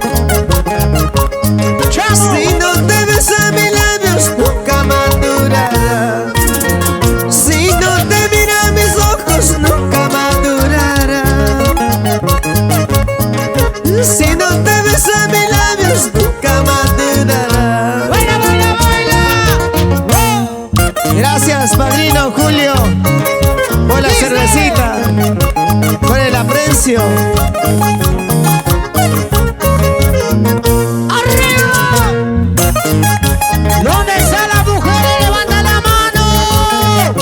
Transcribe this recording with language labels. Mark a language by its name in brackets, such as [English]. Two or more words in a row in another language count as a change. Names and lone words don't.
[Spanish] ¡Chamo! Si no te besan mis labios, nunca madurarás. Si no te miran mis ojos, nunca madurarás. Si no te besan mis labios, nunca madurarás. ¡Baila, baila, baila! ¡Oh! Gracias, padrino Julio, por la Dice. cervecita, por el aprecio. ¡Arriba! ¿Dónde está la mujer? ¡Levanta la mano!